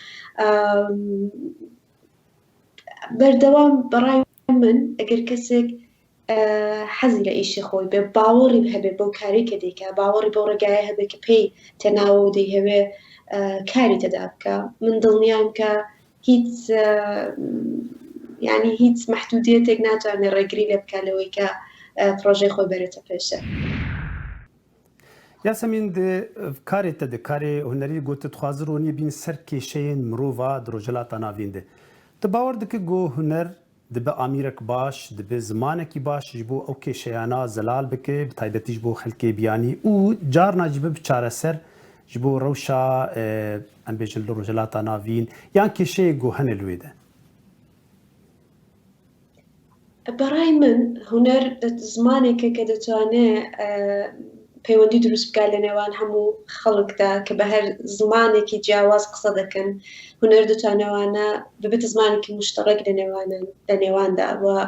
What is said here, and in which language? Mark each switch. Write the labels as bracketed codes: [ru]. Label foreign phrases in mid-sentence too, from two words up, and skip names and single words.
[ckb] بەردەوام بەڕای من ئەگەر کەسێک حەزی لە ئیشی خۆی بێ باوەڕی هەبێ بەو کاری کە دەیکا باوەڕی بەو ڕێگایە هەبێ کە پێی تێناوە و دەیهەوێ کاری تێدا بکە من دڵنیام کە هیچ ینی هیچ مەحدودیەتێک ناتوانێت ڕێگری لێ بکە لەوەی کە پرۆژەی خۆی بەرێتە پێشە. [ku] یاسەمین karê te di karê hunerî got dixwazir ronî bîn ser kêşeyên mirova di rojhilata navîn de. Tu bawer dikî got huner dibe amîrek baş, dibe zimanekî baş ji bo ew kêşeyana zelal bike, bi taybetî ji bo xelkê biyanî û carna jî bibe çareser ji bo rewşa em bêjin li rojhilata navîn yan kêşeyê got hene li wê de. [ckb] بەڕای من هوەر زمانێکە کە دەتوانێت پەیوەندی دروست بکات لە نێوان هەموو خەڵکدا کە بە هەر زمانێکی جیاواز قسە دەکەن هوەر دەتوانەوانە ببێتە زمانێکی مشتەڕێک لە نێواندا و